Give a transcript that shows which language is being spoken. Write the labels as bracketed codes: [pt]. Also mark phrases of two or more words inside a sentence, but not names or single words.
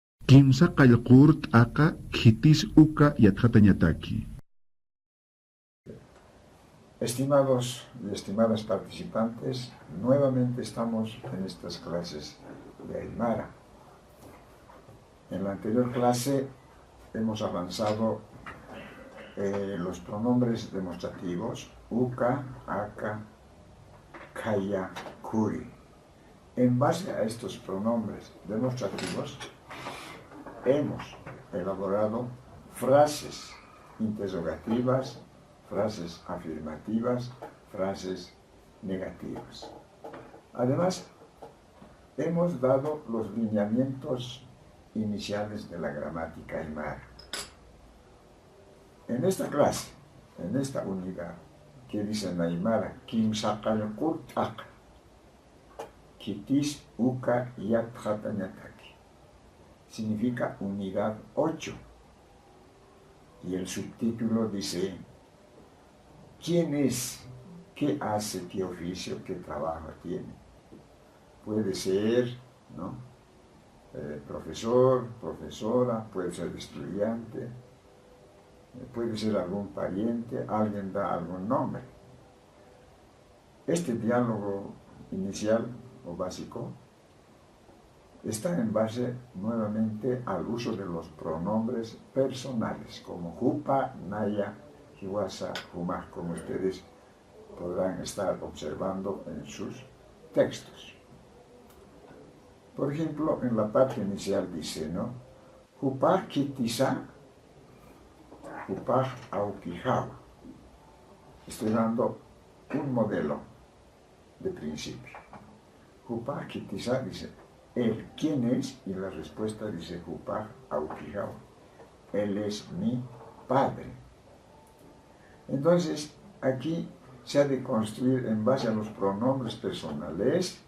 [ay] Kimsa qallqurt aka kitis uka yatjatañataki. [es] Estimados y estimadas participantes, nuevamente estamos en estas clases de Aymara. En la anterior clase hemos avanzado los pronombres demostrativos [ay] uka, aka, kaya, kuri. [es] En base a estos pronombres demostrativos hemos elaborado frases interrogativas, frases afirmativas, frases negativas. Además, hemos dado los lineamientos iniciales de la gramática aymara. En esta clase, en esta unidad, que dice en aymara, [ay] Kim saqal kurtak, kitis uka yatjatañataki, [es] significa unidad 8. Y el subtítulo dice, ¿quién es? ¿Qué hace? ¿Qué oficio? ¿Qué trabajo tiene? Puede ser, ¿no? Profesor, profesora, puede ser estudiante, puede ser algún pariente, alguien da algún nombre. Este diálogo inicial o básico está en base nuevamente al uso de los pronombres personales, como [ay] jupa, naya, hiwasa, humah, [es] como ustedes podrán estar observando en sus textos. Por ejemplo, en la parte inicial dice, ¿no? [ay] Jupah kitisa, jupah aukijawa. [es] Estoy dando un modelo de principio. [ay] Jupah kitisa [es] dice, ¿él quién es? Y la respuesta dice, [ay] jupah aukijawa. [es] Él es mi padre. Entonces, aquí se ha de construir en base a los pronombres personales.